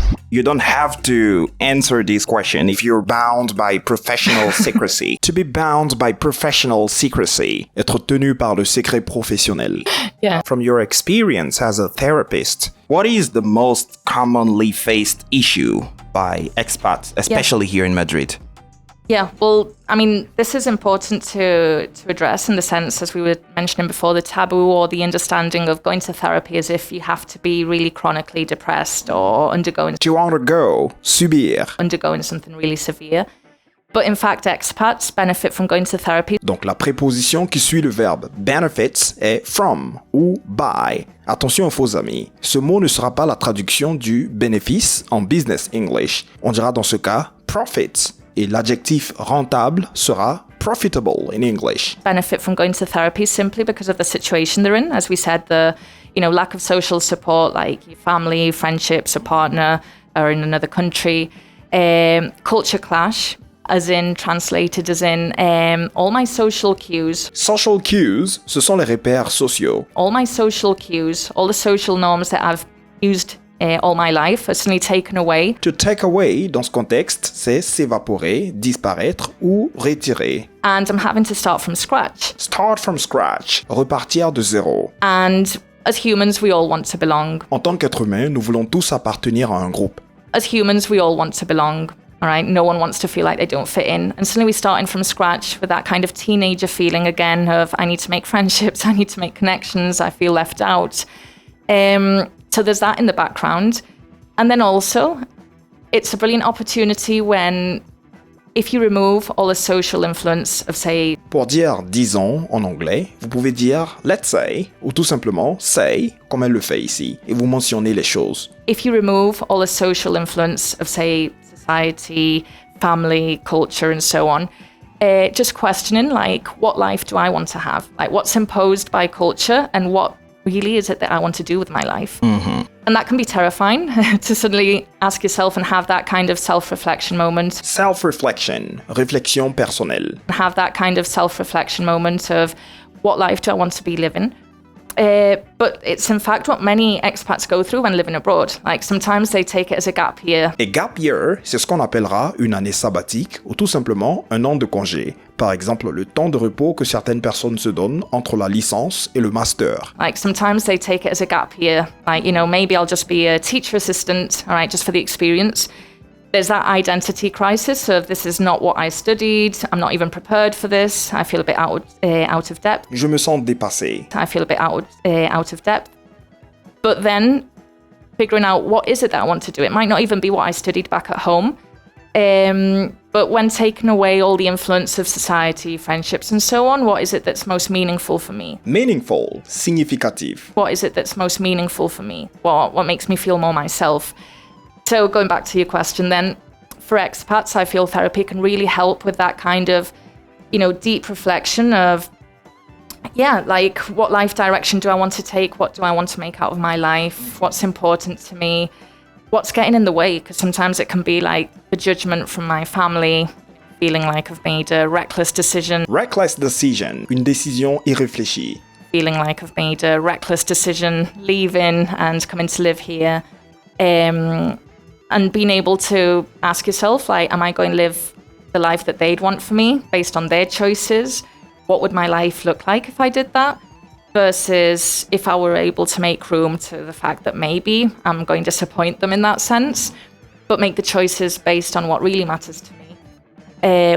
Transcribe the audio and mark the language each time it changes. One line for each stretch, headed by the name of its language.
English: You don't have to answer this question if you're bound by professional secrecy. To be bound by professional secrecy.
French: Être tenu par le secret professionnel.
English: Yeah. From your experience as a therapist, what is the most commonly faced issue by expats, especially here in Madrid? Yeah, well, I mean, this is important to address in the sense, as we were mentioning before, the taboo or the understanding of going to therapy as if you have to be really chronically depressed or undergoing
French: Subir.
English: Undergoing something really severe. But in fact, expats benefit from going to therapy.
French: Donc la préposition qui suit le verbe benefits est from ou by. Attention aux faux amis, ce mot ne sera pas la traduction du bénéfice en business English. On dira dans ce cas profits. Et l'adjectif rentable sera profitable in English.
English: Benefit from going to therapy simply because of the situation they're in. As we said, the lack of social support, like your family, friendships, a partner, or in another country. Culture clash, as in translated as in all my social cues.
French: Social cues, ce sont les repères sociaux.
English: All my social cues, all the social norms that I've used all my life are suddenly taken away. To take away,
French: dans ce contexte, c'est s'évaporer, disparaître ou retirer.
English: And I'm having to start from scratch. Start from scratch,
French: repartir de zéro.
English: And as humans, we all want to belong.
French: En tant qu'être humain, nous voulons tous appartenir à un groupe.
English: As humans, we all want to belong. All right, no one wants to feel like they don't fit in. And suddenly we're starting from scratch with that kind of teenager feeling again of I need to make friendships, I need to make connections, I feel left out. So there's that in the background. And then also, it's a brilliant opportunity when, if you remove all the social influence of, say...
French: Pour dire disons en anglais, vous pouvez dire
English: let's say,
French: ou tout simplement say, comme elle le fait ici, et vous mentionnez les choses.
English: If you remove all the social influence of, say, society, family, culture, and so on, just questioning, like, what life do I want to have? Like, what's imposed by culture and what really is it that I want to do with my life? Mm-hmm. And that can be terrifying to suddenly ask yourself and have that kind of self-reflection moment.
French: Self-reflection, réflexion personnelle.
English: Have that kind of self-reflection moment of what life do I want to be living? But it's in fact what many expats go through when living abroad. Like sometimes they take it as a gap year.
French: Et gap year, c'est ce qu'on appellera une année sabbatique ou tout simplement un an de congé. Par exemple, le temps de repos que certaines personnes se donnent entre la licence et le master.
English: Like sometimes they take it as a gap year. Like, maybe I'll just be a teacher assistant, all right, just for the experience. There's that identity crisis of this is not what I studied, I'm not even prepared for this, I feel a bit out of depth.
French: Je me sens dépassé.
English: I feel a bit out of depth. But then figuring out what is it that I want to do. It might not even be what I studied back at home. But when taking away all the influence of society, friendships and so on, what is it that's most meaningful for me?
French: Meaningful, significatif.
English: What is it that's most meaningful for me? What makes me feel more myself? So going back to your question then, for expats, I feel therapy can really help with that kind of, deep reflection of, like what life direction do I want to take? What do I want to make out of my life? What's important to me? What's getting in the way? Because sometimes it can be like the judgment from my family, feeling like I've made a reckless decision.
French: Reckless decision, une décision irréfléchie.
English: Feeling like I've made a reckless decision, leaving and coming to live here. And being able to ask yourself, like, am I going to live the life that they'd want for me based on their choices? What would my life look like if I did that? Versus if I were able to make room to the fact that maybe I'm going to disappoint them in that sense, but make the choices based on what really matters to me.